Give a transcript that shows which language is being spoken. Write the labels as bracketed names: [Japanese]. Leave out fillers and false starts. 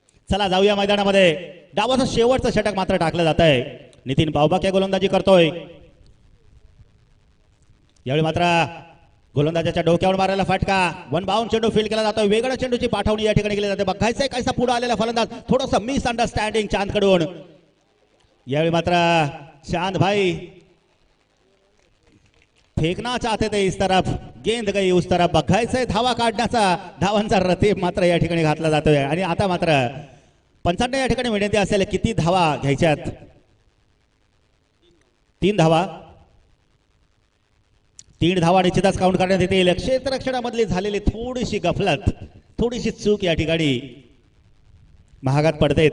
[Marathi] चला जाऊया मैदानामध्ये. डावाचं शेवटचं षटक मात्र टाकलं जात आहे. नितीन बावबाक्या गोलंदाजी करतोय. यावेळी मात्र गोलंदाजाच्या डोक्यावर मारायला फटका. 1 बाउंड चेंडू फील्ड केला जातोय. वेगळ्या चेंडूची पाठवणी या ठिकाणी केली जाते. बघायचंय कायसा पुढे आलेला फलंदाज. थोडंसं मिसअंडरस्टँडिंग चांदकडून. यावेळी मात्र [Hindi] चांद भाई फेकना चाहते थे इस तरफ, गेंद गई उस तरफ. [Marathi] बघायचंय धावा काढण्याचा धावांचा रतीब मात्र या ठिकाणी घातला जातोय. आणि आता मात्र 55 या ठिकाणी विनंती असेल किती धावा घ्यायच्यात. 3 धावा. 3 धावा निश्चितच काउंट करण्यात येतील. क्षेत्ररक्षणामधली झालेली थोडीशी गफलत, थोडीशी चूक या ठिकाणी महागात पडते.